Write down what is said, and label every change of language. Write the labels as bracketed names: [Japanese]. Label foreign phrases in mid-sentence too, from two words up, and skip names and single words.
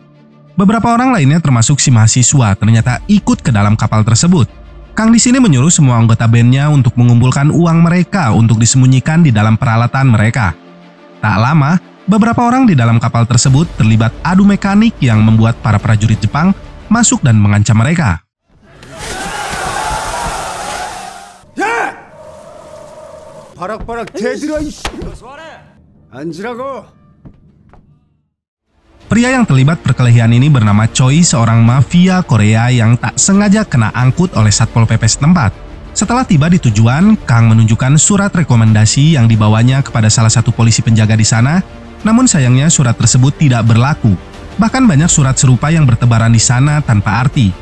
[Indonesian] Beberapa orang lainnya termasuk si mahasiswa ternyata ikut ke dalam kapal tersebut. Kang di sini menyuruh semua anggota bandnya untuk mengumpulkan uang mereka untuk disembunyikan di dalam peralatan mereka. Tak lama, beberapa orang di dalam kapal tersebut terlibat adu mekanik yang membuat para prajurit Jepang masuk dan mengancam mereka. [Korean] 바락바락 대들어 이씨. 앉으라고. [Indonesian] Pria yang terlibat perkelahian ini bernama Choi, seorang mafia Korea yang tak sengaja kena angkut oleh Satpol PP setempat. Setelah tiba di tujuan, Kang menunjukkan surat rekomendasi yang dibawanya kepada salah satu polisi penjaga di sana. Namun sayangnya surat tersebut tidak berlaku. Bahkan banyak surat serupa yang bertebaran di sana tanpa arti.